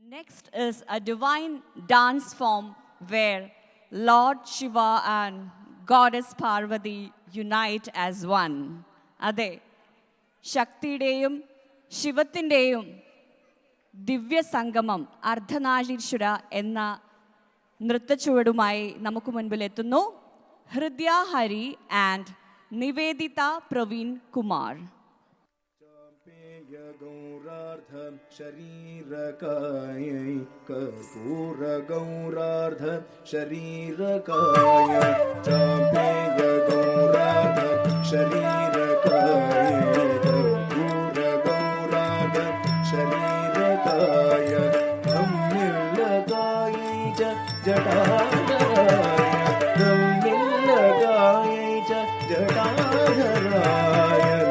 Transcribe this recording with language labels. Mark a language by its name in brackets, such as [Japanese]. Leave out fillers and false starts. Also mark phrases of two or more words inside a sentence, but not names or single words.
[English] Next is a divine dance form where Lord Shiva and Goddess Parvati unite as one. [Malayalam] അതെ, ശക്തിയുടെയും ശിവത്തിൻ്റെയും ദിവ്യസംഗമം അർദ്ധനാരീശ്വര എന്ന നൃത്തച്ചുവടുമായി നമുക്ക് മുൻപിൽ എത്തുന്നു ഹൃദയ ഹരി ആൻഡ് നിവേദിത പ്രവീൺ കുമാർ. [Sanskrit] गौरार्ध शरीरकायै कर्पूर गौरार्ध शरीरकाय चापेय गौरार्ध शरीरकाय कर्पूर गौरार्ध शरीरकाय धम्मिल्लकायै च जटाधराय धम्मिल्लकायै च जटाधराय